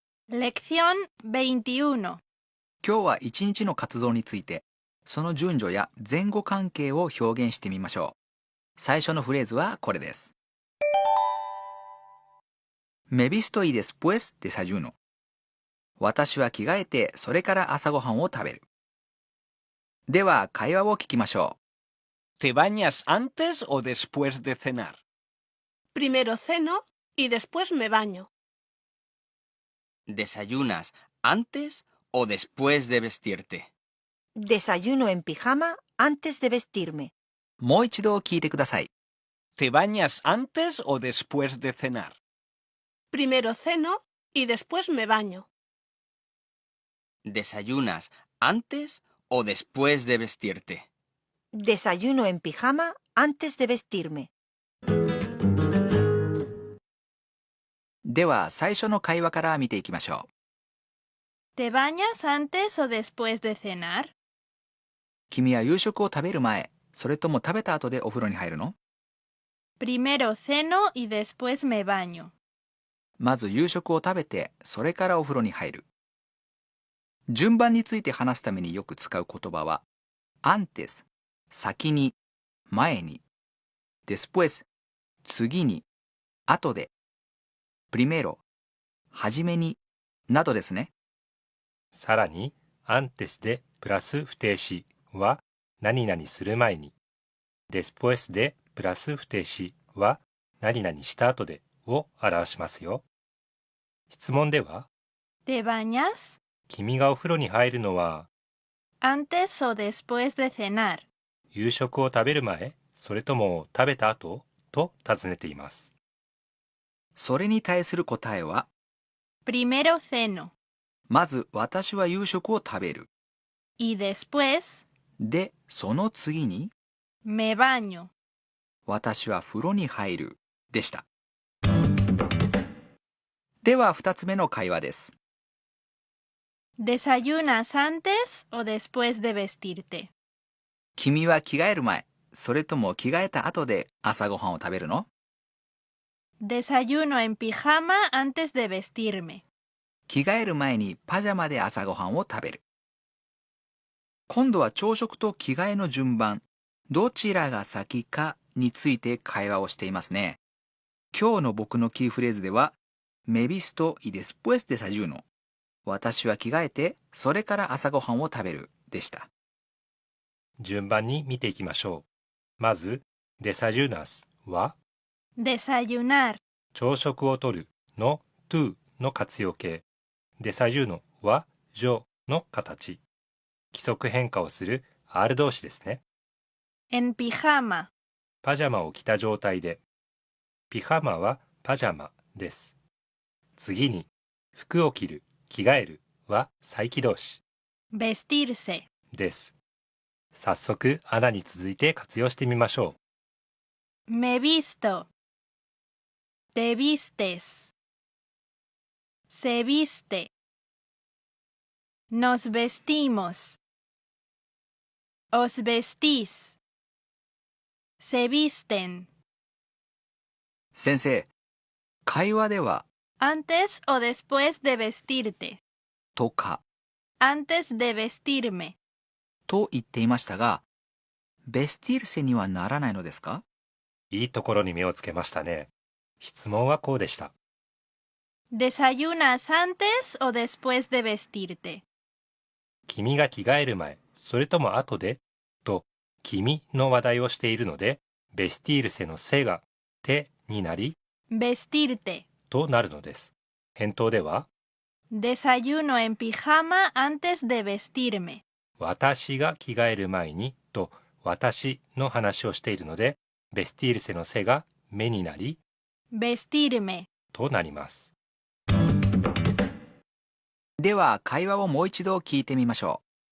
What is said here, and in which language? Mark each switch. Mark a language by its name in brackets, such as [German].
[Spanish] Lección 21. [Japanese] 今日は一日の活動についてその順序や前後関係を表現してみましょう。最初のフレーズはこれです。 [Spanish] Me visto y después desayuno。 [Japanese] 私は着替えてそれから朝ごはんを食べる。では会話を聞きましょう。 [Spanish] ¿Te bañas antes o después de cenar? Primero ceno y después me baño. ¿Desayunas antes o después de vestirte? Desayuno en pijama antes de vestirme. [Japanese] もう一度聞いてください。 [Spanish] ¿Te bañas antes o después de cenar? Primero ceno y después me baño. ¿Desayunas antes o después de vestirte? Desayuno en pijama antes de vestirme. [Japanese] では最初の会話から見ていきましょう。 [Spanish] ¿Te bañas antes o después de cenar? [Japanese] 君は夕食を食べる前、それとも食べた後でお風呂に入るの？ [Spanish] Primero ceno y después me baño. [Japanese] まず夕食を食べて、それからお風呂に入る。順番について話すためによく使う言葉は、antes、先に、前に、después、次に、後で、primero、初めに、などですね。さらに、antesでプラス不定詞は何々する前に、despuésでプラス不定詞は何々した後でを表しますよ。質問では、 [Spanish] ¿Te bañas? [Japanese] 君がお風呂に入るのは、 [Spanish] ¿Antes o después de cenar? [Japanese] 夕食を食べる前、それとも食べた後と尋ねています。それに対する答えは、 [Spanish] Primero ceno [Japanese] まず私は夕食を食べる。 [Spanish] y después [Japanese] で、その次に、 [Spanish] me baño. [Japanese] 私は風呂に入る。でした。では2つ目の会話です。 [Spanish] ¿Desayunas antes o después de vestirte? [Japanese] 君は着替える前、それとも着替えた後で朝ごはんを食べるの？ [Spanish] Desayuno en pijama antes de vestirme. [Japanese] 着替える前にパジャマで朝ごはんを食べる。今度は朝食と着替えの順番、どちらが先かについて会話をしていますね。今日の僕のキーフレーズでは、 [Spanish] Me visto y después desayuno。 [Japanese] 私は着替えて、それから朝ごはんを食べるでした。順番に見ていきましょう。まず、desayunas は、 [Spanish] Desayunar. [Japanese] 朝食をとるの to の活用形。 desayuno は yo の形。規則変化をする R 動詞ですね。 [Spanish] En pijama. [Japanese] パジャマを着た状態で。ピジャマはパジャマです。次に、服を着る、着替えるは再起動詞 [Spanish] Vestirse. [Japanese] です。早速、アナに続いて活用してみましょう。 [Spanish] Me visto. Te vistes. Se viste. Nos vestimos. Os vestís. Se visten. [Japanese] 先生、会話では、 [Spanish] Antes o después de vestirte. [Japanese] とか、 [Spanish] Antes de vestirme. [Japanese] と言っていましたが、ベスティルセにはならないのですか？いいところに目をつけましたね。質問はこうでした。 [Spanish] ¿Desayunas antes o después de vestirte? [Japanese] 君が着替える前、それとも後でと君の話題をしているので、ベスティールセのせがてになり、 [Spanish] vestirte. [Japanese] となるのです。返答では、 [Spanish] Desayuno en pijama antes de vestirme. [Japanese] 私が着替える前にと私の話をしているので、ベスティールセのせがめになり、 [Spanish] vestirme. [Japanese] となります。では会話をもう一度聞いてみましょ